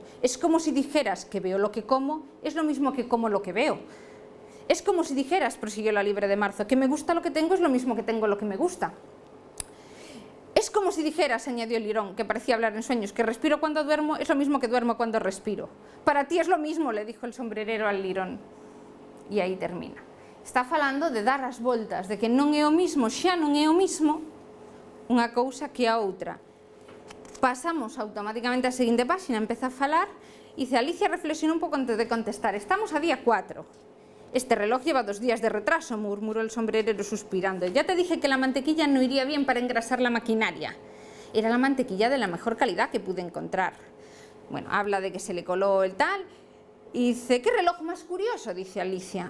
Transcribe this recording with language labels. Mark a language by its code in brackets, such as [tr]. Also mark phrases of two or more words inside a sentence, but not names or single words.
[es] Es como si dijeras que veo lo que como, es lo mismo que como lo que veo. Es como si dijeras, prosiguió la liebre de marzo, que me gusta lo que tengo es lo mismo que tengo lo que me gusta. Es como si dijeras, añadió el lirón, que parecía hablar en sueños, que respiro cuando duermo es lo mismo que duermo cuando respiro. Para ti es lo mismo, le dijo el sombrerero al lirón. [gl] E aí termina. Está falando de dar as voltas, de que non é o mismo, xa non é o mismo unha cousa que a outra. Pasamos automáticamente á seguinte páxina, empeza a falar, e dice: [es] Alicia reflexionó un pouco antes de contestar. [gl] Estamos a día 4. [es] Este reloj lleva 2 días de retraso, murmuró el sombrerero suspirando. Ya te dije que la mantequilla no iría bien para engrasar la maquinaria. Era la mantequilla de la mejor calidad que pude encontrar. Bueno, habla de que se le coló el tal. Y dice, ¿qué reloj más curioso?, dice Alicia.